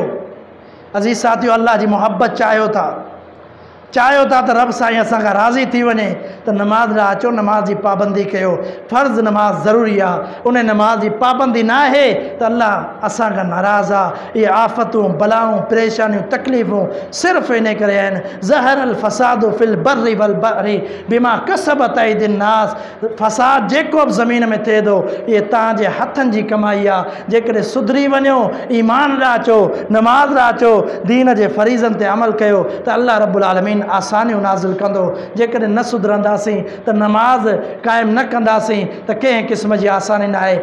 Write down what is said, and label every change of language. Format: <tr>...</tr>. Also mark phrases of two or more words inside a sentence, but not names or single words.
<sd>अज़ीज़ साथियो, अल्लाह जी मोहब्बत चाहियो था त रब साईं असां खां राज़ी थी वञे त नमाज़ ॾांहुं अचो, नमाज़ जी पाबंदी कयो। फ़र्ज़ नमाज़ ज़रूरी आहे, उन नमाज़ जी पाबंदी न आहे त अल्लाह असां खां नाराज़ आहे। इहे आफ़तूं बलाऊं परेशानियूं तकलीफ़ूं सिर्फ़ु इन करे आहिनि।</sd> <ar>ظهر الفساد في البر والبحر بما كسبت أيدي الناس,</ar> <sd>फ़साद जेको बि ज़मीन में थिए थो इहे तव्हांजे हथनि जी कमाई आहे। जेकॾहिं सुधरी वञो, ईमान ॾांहुं अचो, नमाज़ ॾांहुं अचो, दीन जे फ़रीज़नि ते अमल कयो त अल्लाह रब्बुल आलमीन आसानियूं नाज़िल कंदो। जेकॾहिं न सुधरंदासीं त नमाज़ क़ाइमु न कंदासीं त कंहिं क़िस्म जी आसानी न आहे।</sd>